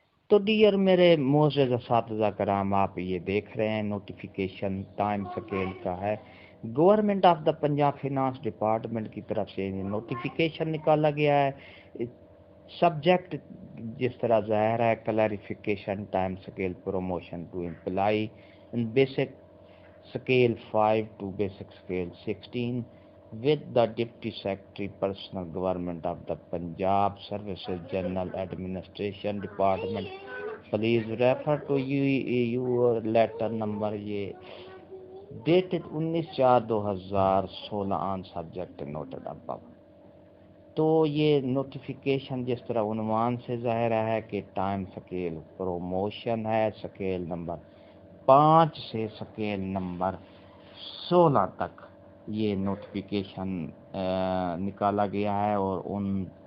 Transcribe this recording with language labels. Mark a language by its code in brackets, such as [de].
[ur] تو ڈیئر میرے معزز اساتذہ کرام، آپ یہ دیکھ رہے ہیں نوٹیفیکیشن ٹائم سکیل کا ہے۔ Government of the Punjab finance department کی طرف سے نوٹیفیکیشن نکالا گیا ہے۔ سبجیکٹ جس طرح ظاہر ہے، [en] Clarification time scale promotion to employee in basic scale 5 to basic scale 16 with the Deputy Secretary Personal Government of the Punjab Services General Administration Department. Please refer to your letter number dated 19/4/2016 on subject noted above. [ur] تو یہ notification جس طرح عنوان سے ظاہر ہے کہ time scale promotion ہے، سکیل نمبر 5 سے سکیل نمبر 16 تک یہ نوٹیفیکیشن نکالا گیا ہے، اور ان